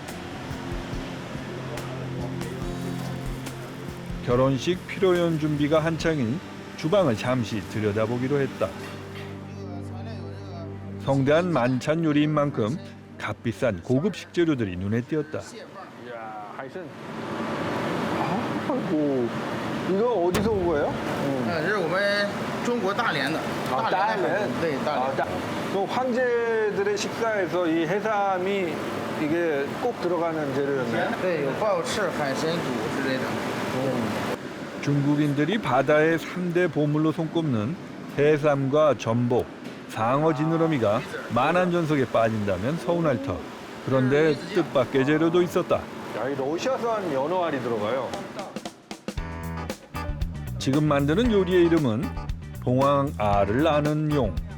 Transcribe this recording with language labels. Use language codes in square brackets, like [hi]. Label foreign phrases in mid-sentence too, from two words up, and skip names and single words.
[ko] 결혼식 피로연 준비가 한창인 주방을 잠시 들여다보기로 했다. 성대한 만찬 요리인 만큼 값비싼 고급 식재료들이 눈에 띄었다. 아이고, 이거 어디서 온 거예요? [zh] 这是我们中国大连的。大连，对，大连。 [ko] 또 황제들의 식사에서 이 해삼이 이게 꼭 들어가는 재료였나요? [zh] 对，有鲍翅、海参肚之类的。 [ko] 중국인들이 바다의 3대 보물로 손꼽는 해삼과 전복, 상어 지느러미가 만한전석에 빠진다면 서운할 터. 그런데 뜻밖의 재료도 있었다. 야, 이 러시아산 연어알이 들어가요. 지금 만드는 요리의 이름은 봉황알을 나는 용.